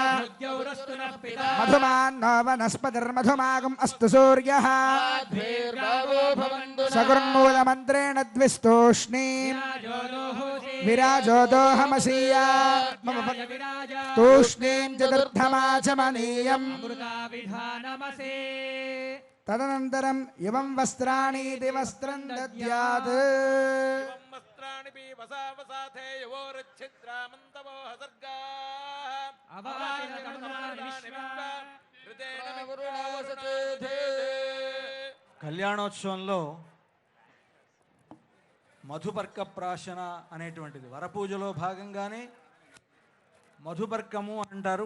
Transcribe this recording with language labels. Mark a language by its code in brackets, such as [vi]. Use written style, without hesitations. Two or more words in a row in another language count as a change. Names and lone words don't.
[sa] मधुमान्नो वनस्पतिर्मधुमागुम् अस्तु सूर्यः सगुर्मूलमन्त्रेण द्विस्तूष्णीं विराजो दोहमसीया तूष्णीं चतुर्थमाचमनीयम् तदनन्तरं इमं वस्त्राणीति वस्त्रं दद्यात्। [te] కళ్యాణోత్సవంలో మధుపర్క ప్రాశన అనేటువంటిది వరపూజలో భాగంగానే మధుపర్కము అంటారు.